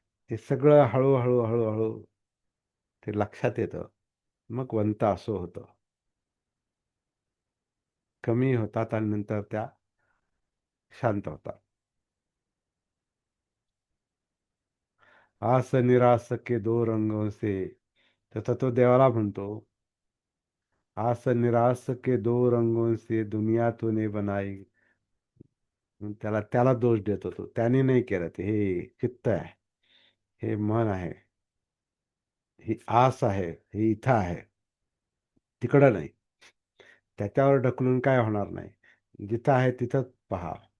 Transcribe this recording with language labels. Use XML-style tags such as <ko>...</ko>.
<mr>ते सगळं हळूहळू हळूहळू ते लक्षात येतं. मग वंत असं होतं, कमी होतात आणि नंतर त्या शांत होतात.</mr> <hi>आस निरास के दो रंगों से,</hi> <mr>तसं तो देवाला म्हणतो,</mr> <hi>आस निरास के दो रंगों से दुनिया तूने बनाई.</hi> <mr>मग त्याला त्याला दोष देतो तो, त्याने नाही केलं ते, हे चित्त आहे, हे मन आहे, ही आस आहे, हे इथं आहे, तिकडं नाही. त्याच्यावर ढकलून काय होणार नाही, जिथं आहे तिथंच पहा.</mr>